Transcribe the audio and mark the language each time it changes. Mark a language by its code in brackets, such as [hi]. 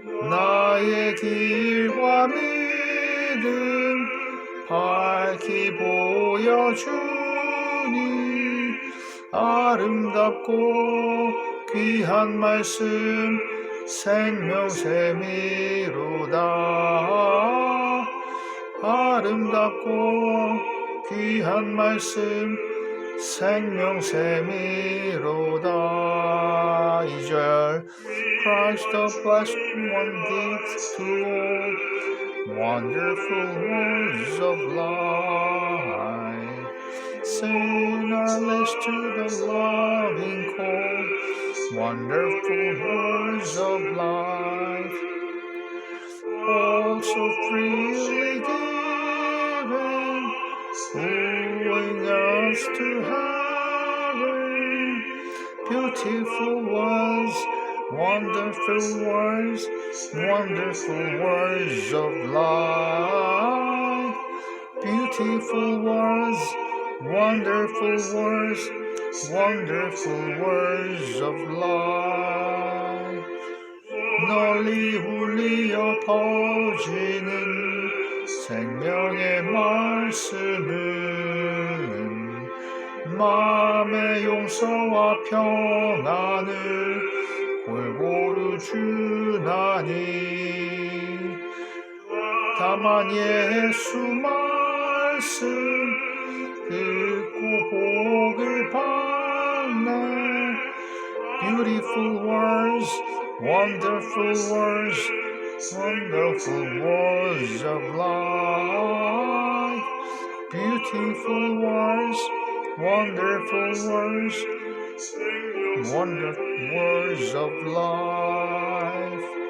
[ko] 나의 길과 믿음 밝히 보여주니 아름답고 귀한 말씀 생명샘이로다. 아름답고 귀한 말씀 생명샘이로다. [en] 2절 Christ the blessed one gives to all wonderful words of life. Sing our lips to the loving call, wonderful words of life. All so freely given, wooing us to heaven. Beautiful words, wonderful words, wonderful words of life. Beautiful words, wonderful words, wonderful words of life. [ko] 널리 울리어 퍼지는 생명의 말씀은 마음의 용서와 평안을 골고루 주나니 다만 예수 말씀 듣고 복을 받네. [en] Beautiful words, wonderful words, wonderful words of life. Beautiful words, wonderful words, wonderful words of life.